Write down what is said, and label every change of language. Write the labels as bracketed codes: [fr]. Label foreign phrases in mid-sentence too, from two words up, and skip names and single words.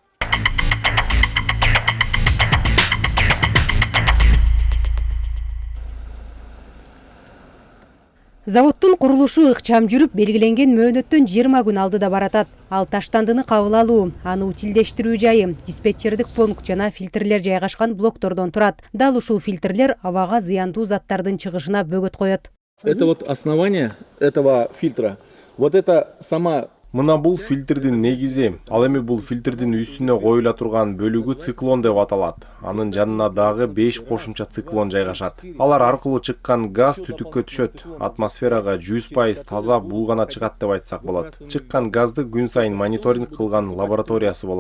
[ky] Заводтун курулушу ыкчам жүрүп, белгиленген мөөнөттөн 20 күн алдыда баратат. Ал таштандыны кабыл алуу, аны утилдештирүү жайы, диспетчердик пункт жана фильтрлер жайгашкан блоктордон турат. Дал ушул фильтрлер абага зыяндуу заттардын чыгышына бөгөт коет. [ru] Это вот основание этого фильтра. Вот это сама. [ky] Мына бул фильтрдин негизи. Ал эми бул фильтрдин үстүнө коюла турган бөлүгү циклон деп аталат. Анын жанына дагы 5 кошумча циклон жайгашат. Алар аркылуу чыккан газ түтүккө түшөт. Атмосферага 100% таза бул гана чыгат деп айтсак болот. Чыккан газды күн сайын мониторинг кылган лабораториясы болот.